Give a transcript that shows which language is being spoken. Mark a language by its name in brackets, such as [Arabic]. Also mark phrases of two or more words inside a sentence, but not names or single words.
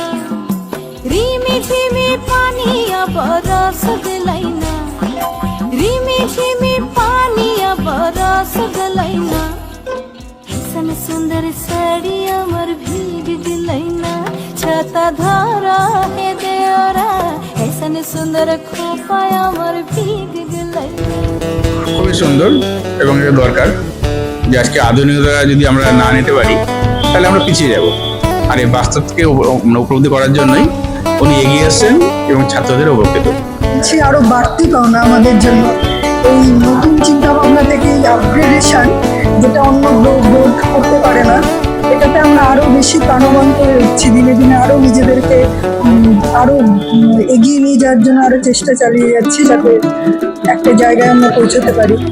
[Maithili] रिमी झिमी पानिया बरस गिलैना, रिमी झिमी पानिया बरस गिलैना। ऐसन सुंदर साड़ी अमर भीग गिलैना। छाता धरा हे देवरा, ऐसन सुंदर खोपा अमर भीग गिलैना। [Bangla] খুবই সুন্দর এবং এটা দরকার। যে আজকে আধুনিকতা যদি আমরা না নিতে পারি তাহলে আমরা পিছিয়ে যাব। আর এই বাস্তবকে উপলব্ধি করার জন্যই উনি এগিয়ে এসেছেন এবং ছাত্রদের উপকৃত। সে আরো বাড়তি পাওনা আমাদের জন্য, এই নতুন চিন্তা ভাবনা থেকে এই আপগ্রেডেশন, যেটা অন্য বোর্ড করতে পারে না, এটাতে আমরা আরো বেশি প্রাণবন্ত হয়ে উঠছি দিনে দিনে, আরো নিজেদেরকে আরো এগিয়ে নিয়ে যাওয়ার জন্য আরো চেষ্টা চালিয়ে যাচ্ছি, যাতে একটা জায়গায় আমরা পৌঁছতে পারি।